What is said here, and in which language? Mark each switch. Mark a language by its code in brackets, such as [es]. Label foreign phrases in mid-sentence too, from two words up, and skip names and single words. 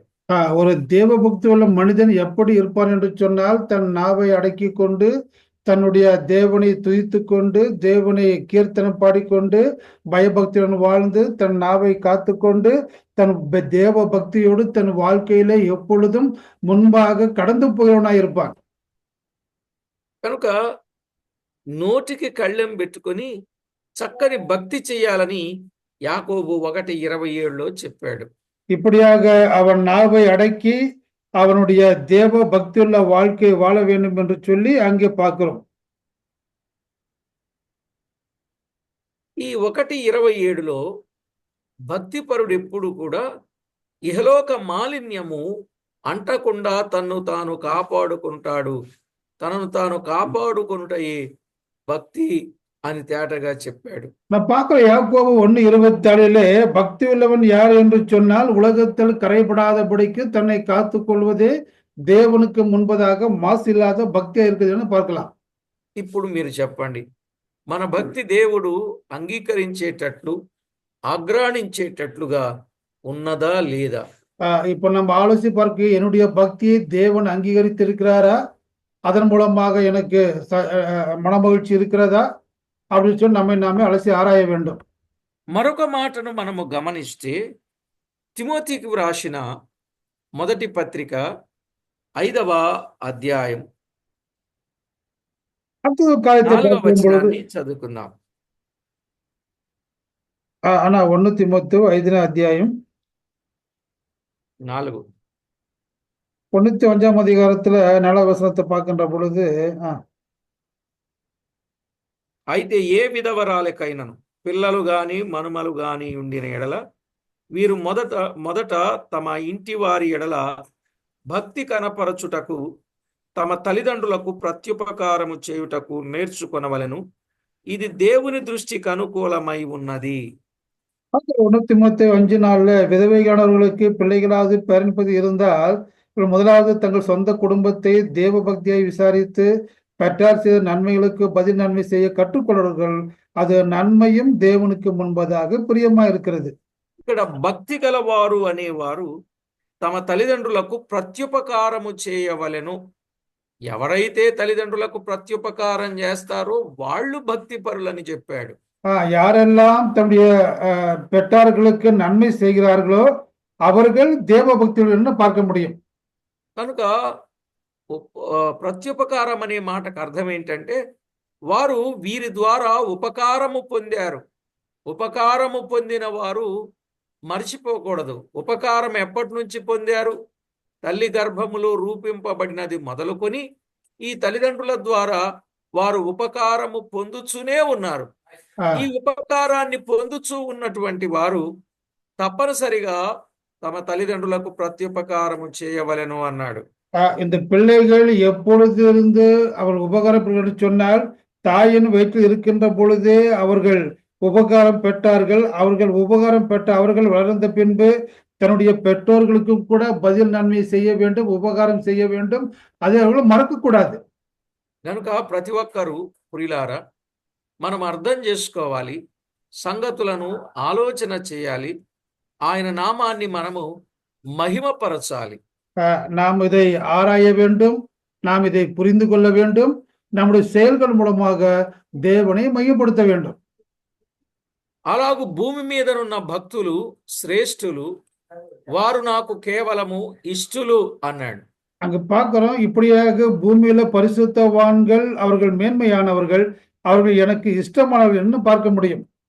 [ta] ஒரு தேவ பக்தி உள்ள மனிதன் எப்படி இருப்பான் என்று சொன்னால், தன் நாவை அடக்கிக் கொண்டு, தன்னுடைய தேவனை துதித்துக் கொண்டு, தேவனை கீர்த்தனம் பாடிக்கொண்டு, பயபக்தியுடன் வாழ்ந்து, தன் நாவை காத்துக்கொண்டு, தன் தேவ பக்தியோடு தன் வாழ்க்கையிலே எப்பொழுதும் முன்பாக கடந்து போகிறவனாய் இருப்பான். [te] కనుక నోటికి కళ్ళెం పెట్టుకొని చక్కని భక్తి చేయాలని యాకోబు 1:27లో చెప్పాడు. [ta] இப்படியாக அவன் நாவை அடக்கி அவனுடைய தேவ பக்தியுள்ள வாழ்க்கை வாழ வேண்டும் என்று சொல்லி அங்கே பார்க்கிறோம். [te] ఈ 1:27లో భక్తిపరుడు ఎప్పుడు కూడా ఇహలోక మాలిన్యము అంటకుండా తన్ను తాను కాపాడుకుంటాడు, తనను తాను కాపాడుకొనుటయే భక్తి అని తేటగా చెప్పాడు. [ta] நான் பார்க்கிற யாக்கோபு 1:26 பக்தி உள்ளவன் யார் என்று சொன்னால் உலகத்தில் கரைபடாதபடிக்கு தன்னை காத்துக் கொள்வதே தேவனுக்கு முன்பதாக மாசில்லாத பக்தியா இருக்குதுன்னு பார்க்கலாம். [te] ఇప్పుడు మీరు చెప్పండి, మన భక్తి దేవుడు అంగీకరించేటట్లు ఆగ్రాణించేటట్లుగా ఉన్నదా లేదా? [ta] இப்போ நம்ம ஆலோசி பார்க்க என்னுடைய பக்தியை தேவன் அங்கீகரித்திருக்கிறாரா, அதன் மூலமாக எனக்கு மனமகிழ்ச்சி இருக்கிறதா அப்படின்னு சொல்லி நம்மை நாமே அலசி ஆராய வேண்டும். [te] మరొక మాటను మనము గమనిస్తే తిమోతికి వ్రాసిన మొదటి పత్రిక 5వ అధ్యాయం [ta] அடுத்த காரியத்தை [te] 4వ [ta] பார்க்கும் பொழுது [te] వచనాన్ని చదువుకుందాం. [ta] ஆனா 1 தீமோத்தேயு [te] 5వ అధ్యాయం [ta] 4 95ஆம் அதிகாரத்துல 4వ வசனத்தை பார்க்கின்ற பொழுது [te] అయితే ఏ విధవరాలకైనను పిల్లలు గాని మనుమలు గాని ఉండిన ఎడల వీరు మొదట తమ ఇంటి వారి ఎడల భక్తి కనపరచుటకు తమ తల్లిదండ్రులకు ప్రత్యుపకారము చేయుటకు నేర్చుకొనవలెను, ఇది దేవుని దృష్టికి అనుకూలమై ఉన్నది. [ta] 1 தீமோத்தேயு 5:4 விதவையானவர்களுக்கு பிள்ளைகளாவது பேரன்பது இருந்தால் முதலாவது தங்கள் சொந்த குடும்பத்தை தேவ பக்தியை விசாரித்து பெற்றார் செய்த நன்மைகளுக்கு பதில் நன்மை செய்ய கற்றுக்கொள்வார்கள், அது நன்மையும் தேவனுக்கு முன்பதாக பிரியமா இருக்கிறது. [te] ఇక్కడ భక్తి గలవారు అనేవారు తమ తల్లిదండ్రులకు ప్రత్యుపకారము చేయవలెను. ఎవరైతే తల్లిదండ్రులకు ప్రత్యుపకారం చేస్తారో వాళ్ళు భక్తి పరులని చెప్పాడు. [ta] யாரெல்லாம் தம்முடைய பெற்றார்களுக்கு நன்மை செய்கிறார்களோ அவர்கள் தேவ பக்தியுடன் பார்க்க முடியும். [te] కనుక ప్రత్యుపకారం అనే మాటకు అర్థం ఏంటంటే వారు వీరి ద్వారా ఉపకారము పొందారు. ఉపకారము పొందిన వారు మర్చిపోకూడదు. ఉపకారం ఎప్పటి నుంచి పొందారు? తల్లి గర్భములో రూపింపబడినది మొదలుకొని ఈ తల్లిదండ్రుల ద్వారా వారు ఉపకారము పొందుతూనే ఉన్నారు. ఈ ఉపకారాన్ని పొందుచూ ఉన్నటువంటి వారు తప్పనిసరిగా తమ తల్లిదండ్రులకు ప్రత్యుపకారము చేయవలెను అన్నాడు. [ta] இந்த பிள்ளைகள் எப்பொழுதிருந்து அவர் உபகாரம் சொன்னால் தாயின் வயிற்றில் இருக்கின்ற பொழுதே அவர்கள் உபகாரம் பெற்றார்கள். அவர்கள் உபகாரம் பெற்ற அவர்கள் வளர்ந்த பின்பு தன்னுடைய பெற்றோர்களுக்கும் கூட பதில் நன்மை செய்ய வேண்டும், உபகாரம் செய்ய வேண்டும். அதை அவர்கள் மறக்கக்கூடாது. [te] కనుక ప్రతి ఒక్కరూ ప్రియులారా మనం అర్థం చేసుకోవాలి, సంగతులను ఆలోచన చేయాలి, ఆయన నామాన్ని మనము మహిమపరచాలి. [ta] நாம் இதை ஆராய வேண்டும், நாம் இதை புரிந்து கொள்ள வேண்டும், நம்முடைய செயல்கள் மூலமாக தேவனை மையப்படுத்த வேண்டும். [te] అలాగు భూమి మీదనున్న భక్తులు శ్రేష్ఠులు, వారు నాకు కేవలము ఇష్టులు అన్నాడు. [ta] அங்க பார்க்கிறோம், இப்படியாக பூமியில பரிசுத்தவான்கள் அவர்கள் மேன்மையானவர்கள், அவர்கள் எனக்கு இஷ்டமானவர்கள் என்று பார்க்க முடியும்.